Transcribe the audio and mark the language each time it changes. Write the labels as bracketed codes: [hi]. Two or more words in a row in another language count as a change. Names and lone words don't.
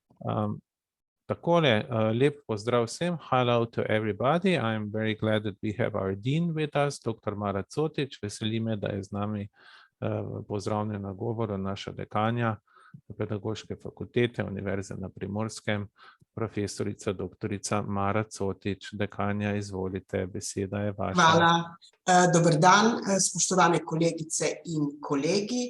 [sl] Takole, lep pozdrav vsem. [en] Hello to everybody. I'm very glad that we have our dean with us, Dr. Mara Cotič. [sl] Veseli me, da je z nami pozdravljen na govoru naša dekanja Pedagoške fakultete Univerze na Primorskem, profesorica doktorica Mara Cotič. Dekanja, izvolite, beseda je vaša. Hvala. Dober dan, spoštovane kolegice in kolegi.